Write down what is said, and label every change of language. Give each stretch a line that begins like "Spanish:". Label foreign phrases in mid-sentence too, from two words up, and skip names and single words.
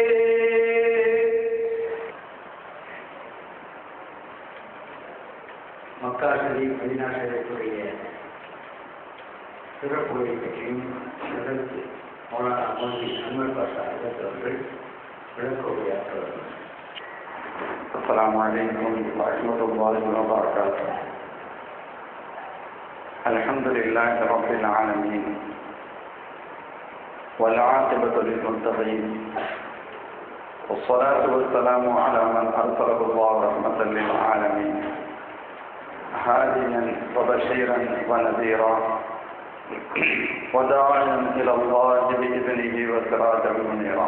Tamil: மக்கா ஷரீப் மதீனா ஷரீஃபுடைய சிறப்புகளை பற்றியும் அதற்கு மௌலானா மௌலவி அன்வர் பாஷா அவர்கள் விளக்க உரையாற்றுவார்கள்.
Arabic: السلام عليكم ورحمة الله وبركاته. الحمد لله رب العالمين والعاقبة للمتقين والصلاة والسلام على من أرسله الله رحمة للعالمين هاديا وبشيرا ونذيرا وداعيا إلى الله بإذنه وسراجا منيرا.